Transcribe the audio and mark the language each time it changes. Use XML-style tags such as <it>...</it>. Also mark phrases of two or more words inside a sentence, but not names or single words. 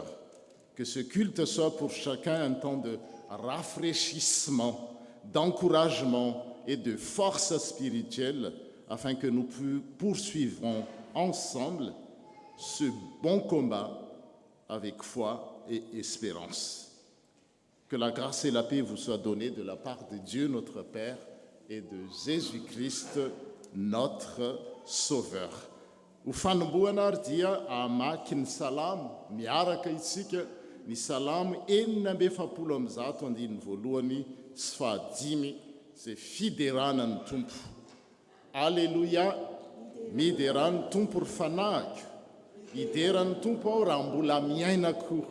<fr>Que ce culte soit pour chacun un temps de rafraîchissement, d'encouragement et de force spirituelle, afin que nous poursuivrons ensemble ce bon combat avec foi et espérance. Que la grâce et la paix vous soient données de la part de Dieu notre Père et de Jésus-Christ notre Sauveur.</fr> <mg>Ufanomboana ary dia amaky ny salamo miaraka itsika ny salamo 450 sy fahadimy izay fideranan'ny tompo. Alleluia, mideran'ny tompo ry fanahiko, hideran'ny tompo aho raha mbola miaina koa.</mg>